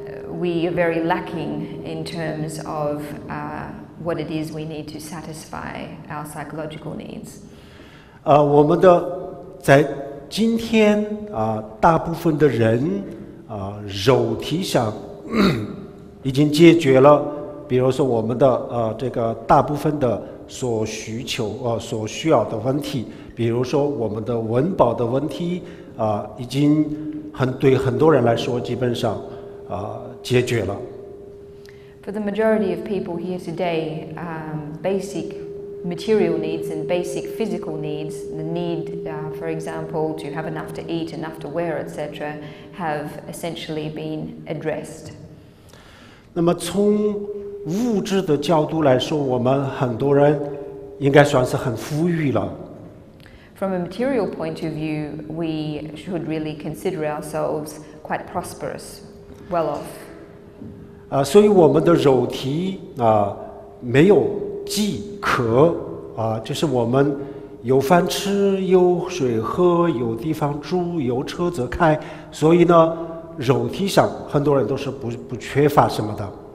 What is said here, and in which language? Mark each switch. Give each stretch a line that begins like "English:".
English: We are very lacking in terms of what it is we need to satisfy our psychological needs.
Chinese: 我们的在今天大部分的人肉体上已经解决了，比如说我们的这个大部分的所需要的问题，比如说我们的温饱的问题已经对很多人来说基本上解决了。
English: For the majority of people here today, basic material needs and basic physical needs, the need, for example, to have enough to eat, enough to wear, etc., have essentially been addressed.
Chinese: 那么从物质的角度来说，我们很多人应该算是很富裕了。
English: From a material point of view, we should really consider ourselves quite prosperous, well off.
Chinese: 所以我们的肉体没有饥渴就是我们有饭吃，有水喝，有地方住，有车子开，所以呢，肉体上很多人都是不缺乏什么的。